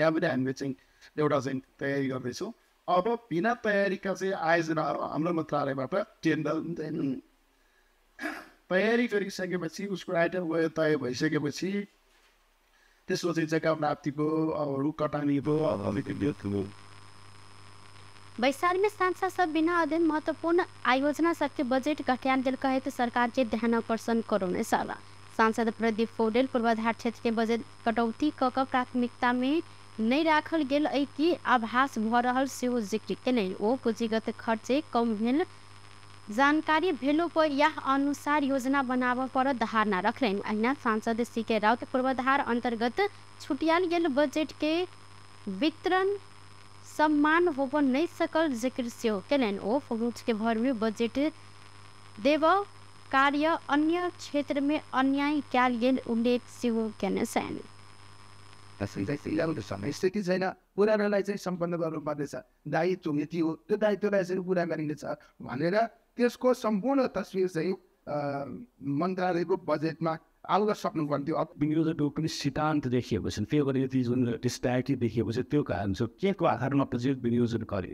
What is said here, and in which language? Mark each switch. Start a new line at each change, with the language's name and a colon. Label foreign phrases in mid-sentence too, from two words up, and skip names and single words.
Nepali: यहाँ पनि हामीले चाहिँ एउटा चाहिँ तयारी गर्दैछौँ। अब बिना तयारीका चाहिँ आयोजनाहरू हाम्रो मन्त्रालयबाट टेन्डर हुँदैन। तयारी गरिसकेपछि उसको आइटम गयो तय भइसकेपछि त्यसपछि जग्गा प्राप्तिको अब रुख कटानीको
Maithili: बैसार में सांसद सब बिना अध्ययन महत्वपूर्ण आयोजना सबके बजट घटायल गेल कहे तो सरकार के ध्यान आकर्षण करौने साला सांसद प्रदीप पौडेल पूर्वाधार क्षेत्र के बजट कटौती क प्राथमिकता में नहीं राखल गेल अइ की आभास भ रहल सेहो जिक्र केलनि। ओ पूंजीगत खर्चे कम भेल जानकारी भेलो पर यह अनुसार योजना बनाव पर धारणा रखलनि। अहिना सांसद सीके राउत पूर्वाधार अंतर्गत छुटियाल गेल बजट के वितरण सम्मान होब नहीं सकल जिक्र सेहो केलनि। ओ फौज के भर में बजट देव कार्य अन्य क्षेत्र में अन्याय कयल गेल उल्लेख सेहो केने छन्।
Nepali: स्थिति छैन, पुरानोलाई चाहिँ सम्पन्न गर्नुपर्नेछ, दायित्व नीति हो, त्यो दायित्वलाई चाहिँ पुरा गरिनेछ भनेर त्यसको सम्पूर्ण तस्विर चाहिँ मन्त्रालयको बजेटमा आउन सक्नुपर्थ्यो। अब विनियोजकको पनि सिद्धान्त देखिएको छ, त्यो गरेर यति जुन डिस्प्यारिटी देखिएको छ त्यो कारण छ के को आधारमा बजेट विनियोजन गरे।